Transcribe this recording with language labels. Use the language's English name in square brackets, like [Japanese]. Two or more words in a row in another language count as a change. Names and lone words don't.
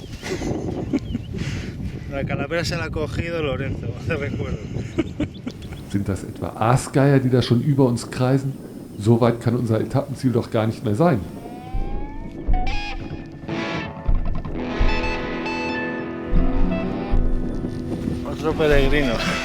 [Spanish] La calavera se la ha cogido Lorenzo, te recuerdo. [German] Sind das etwa Aasgeier, die da schon über uns kreisen? So weit kann unser Etappenziel doch gar nicht mehr sein. [Spanish] Otro peregrino.